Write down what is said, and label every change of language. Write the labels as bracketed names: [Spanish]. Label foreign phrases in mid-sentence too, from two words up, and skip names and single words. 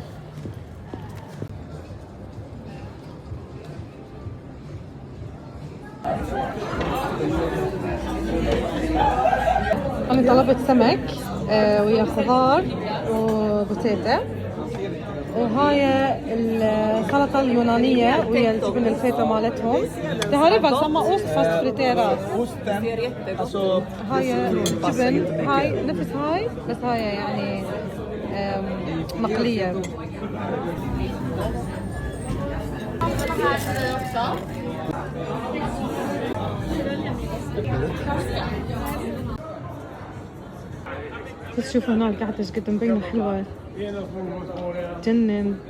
[Arabic] أنا طلبت سمك ويا خضار وبوتيتا، وهاي السلطة اليونانية ويا الجبن الفيتا مالتهم. [Swedish] Det här är väl samma ost fast friterat. [Arabic] هاي الجبن هاي نفس هاي، بس هاي يعني مقلية. بس شوفوا هناك قاعدة ايش قد مبينة حلوة، جنن.